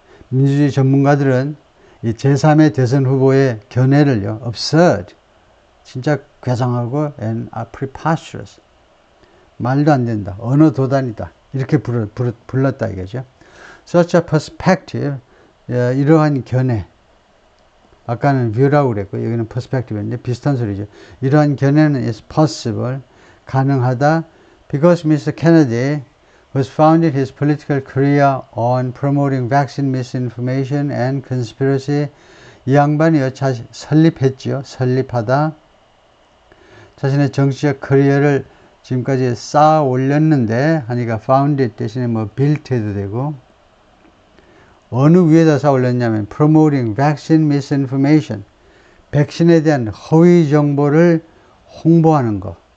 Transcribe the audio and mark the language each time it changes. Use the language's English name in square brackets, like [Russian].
[Korean] 민주주의 전문가들은 이 제3의 대선 후보의 견해를요, absurd 진짜 괴상하고 [English] and preposterous [Korean] 말도 안 된다, 언어 도단이다 이렇게 불렀다 이거죠. [English] Such a perspective [Korean] 이러한 견해 아까는 view라고 그랬고 여기는 perspectiv인데 비슷한 소리죠. 이러한 견해는 [English] is possible [Korean] 가능하다 [English] because Mr. Kennedy was founded his political career on promoting vaccine misinformation and conspiracy. [Korean] 이 양반이요 설립하다 자신의 정치적 커리어를 지금까지 쌓아 올렸는데 하니까 founded 대신에 뭐 built 해도 되고, 어느 위에다 쌓아 올렸냐면 [English] promoting vaccine misinformation, [Korean] 백신에 대한 허위 정보를 홍보하는 거.